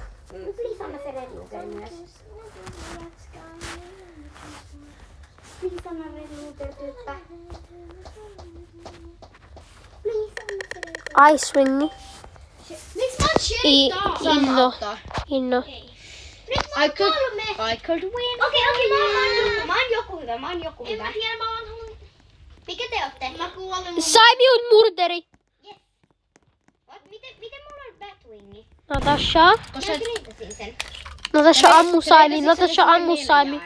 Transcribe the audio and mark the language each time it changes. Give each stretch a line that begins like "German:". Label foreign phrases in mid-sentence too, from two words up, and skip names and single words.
Finnish: Please anna se Red Luger myös. Please anna Red Luger typpä. Please anna se Red Luger. Icewingi. Miks mä oon Inno. Inno. Nyt mä oon 3.
English: I could win.
Finnish: Okei, mä oon joku hyvä. En mä tiedä, mä oon Mikä te ootte? Mä kuolen. Saimi on murderi. Miten mulla on Batwingi? Natasha. Mä treidasin sen. Natasha ammu Saimi. Natasha ammu Saimi.